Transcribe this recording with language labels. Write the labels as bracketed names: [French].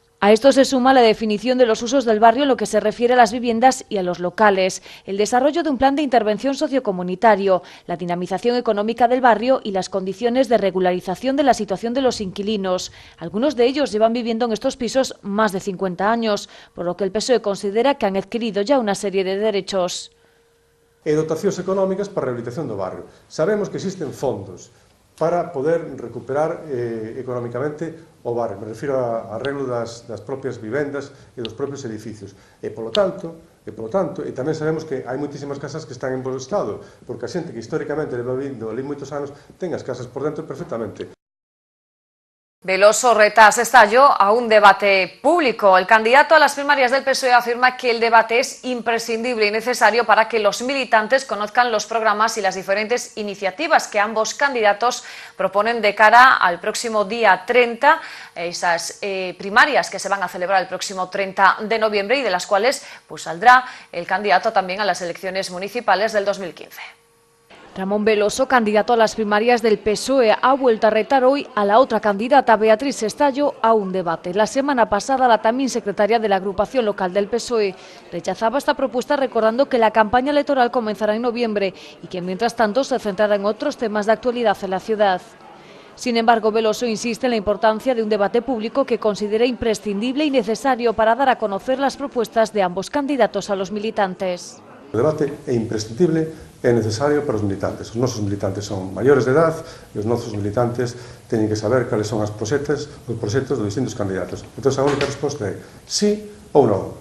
[Spanish] A esto se suma la definición de los usos del barrio en lo que se refiere a las viviendas y a los locales, el desarrollo de un plan de intervención sociocomunitario, la dinamización económica del barrio y las condiciones de regularización de la situación de los inquilinos. Algunos de ellos llevan viviendo en estos pisos más de 50 años, por lo que el PSOE considera que han adquirido ya una serie de derechos. [Galician] E dotacións económicas para a rehabilitación do barrio. Sabemos que existen fondos para poder recuperar económicamente o barrio. Me refiro a arreglo das propias vivendas e dos propios edificios. E, polo tanto, e tamén sabemos que hai moitísimas casas que están en bo estado, porque a xente que históricamente leva vindo ali moitos anos ten as casas por dentro perfectamente. [Spanish] Veloso reta a Estallo a un debate público. El candidato a las primarias del PSOE afirma que el debate es imprescindible y necesario para que los militantes conozcan los programas y las diferentes iniciativas que ambos candidatos proponen de cara al próximo día 30, esas primarias que se van a celebrar el próximo 30 de noviembre y de las cuales pues saldrá el candidato también a las elecciones municipales del 2015. Ramón Veloso, candidato a las primarias del PSOE, ha vuelto a retar hoy a la otra candidata, Beatriz Estallo, a un debate. La semana pasada, la también secretaria de la agrupación local del PSOE rechazaba esta propuesta recordando que la campaña electoral comenzará en noviembre y que mientras tanto se centrará en otros temas de actualidad en la ciudad. Sin embargo, Veloso insiste en la importancia de un debate público que considera imprescindible y necesario para dar a conocer las propuestas de ambos candidatos a los militantes. [Galician] O debate é imprescindible e necesario para os militantes. Os nosos militantes son maiores de edad e os nosos militantes teñen que saber cales son os proxectos dos distintos candidatos. Entón, a única resposta é sí ou non.